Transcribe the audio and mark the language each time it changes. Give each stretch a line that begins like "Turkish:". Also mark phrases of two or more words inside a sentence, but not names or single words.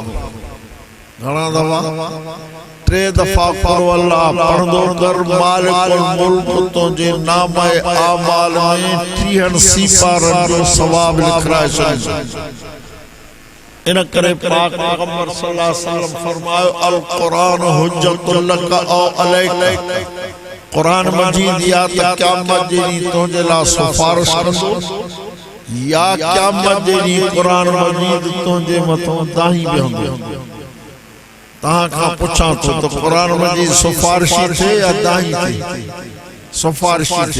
Sindhi: घणा दफ़ा? 3 दफ़ा पढ़ो अल्लाह पढ़ंदो कर
Arabic: مالك الملك
Sindhi: तुंहिंजे नामाए आमाल में 30 सीपारनि जो सवाब लिखराए छॾींदो। इन करे पाक पैगंबर
Arabic: صلى الله عليه وسلم
Sindhi: फरमायो
Arabic: القرآن حجة لك أو عليك.
Sindhi: कुरान मजीद या त क़यामत जे ॾींहुं तुंहिंजे लाइ सिफारिश कंदो या क़यामत जे ॾींहुं कुरान मजीद तुंहिंजे मथां दाही बीहंदो। तव्हां खां पुछां थो त कुरान मजीद सिफारिशी थिए या दाही थिए? सिफारिशी थिए।